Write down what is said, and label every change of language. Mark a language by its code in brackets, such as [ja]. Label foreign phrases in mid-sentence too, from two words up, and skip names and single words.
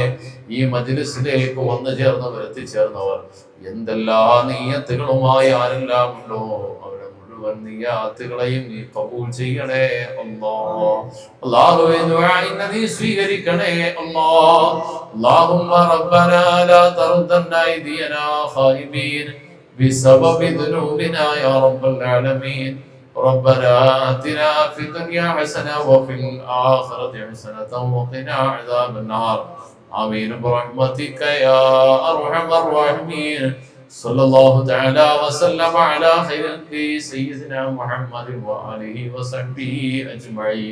[ml] ഈ മജ്ലിസിലേക്ക് വന്നു ചേർന്നവർ, എത്തിച്ചേർന്നവർ എന്തെല്ലാം നിയ്യത്തുകളുമായി ആരെല്ലാം ഉണ്ടോ അവരുടെ മുഴുവൻ നിയ്യത്തുകളെയും നീ കബൂൽ ചെയ്യണേ അല്ലാഹുവേ. ദുആഇനെ നീ സ്വീകരിക്കണേ [ar] اللهم ربنا لا تردنا أيدينا خائبين بسبب ذنوبنا يا رب العالمين. ربنا آتنا في الدنيا حسنة وفي الآخرة حسنة وقنا عذاب النار. آمين برحمتك يا أرحم الراحمين. صلى الله تعالى وسلم على خير سيدنا محمد وآله وصحبه أجمعين.